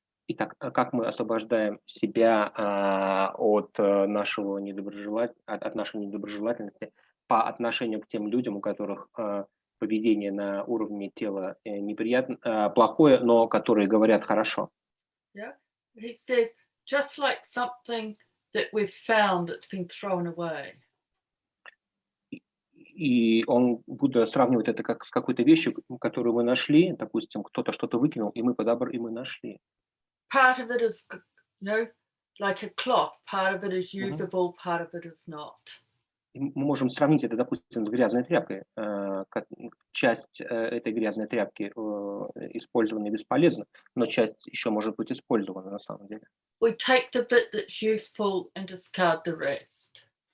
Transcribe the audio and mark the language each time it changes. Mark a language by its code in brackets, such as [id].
[ru] Итак, как мы освобождаем себя от нашей недоброжелательности по отношению к тем людям, у которых поведение на уровне тела плохое, но которые говорят хорошо? [en] Yeah. He says, just like something that we've found that's been thrown away. [ru] И он Будда сравнивает это как с какой-то вещью, которую мы нашли, допустим, кто-то что-то выкинул, и мы нашли. [en] Part of it is, like a cloth. Part of it is usable, part of it is not. [ru] Мы можем сравнить это, допустим, с грязной тряпкой. Часть этой грязной тряпки использована бесполезно, но часть еще может быть использована на самом деле. [en] We take the bit that's useful and discard the rest.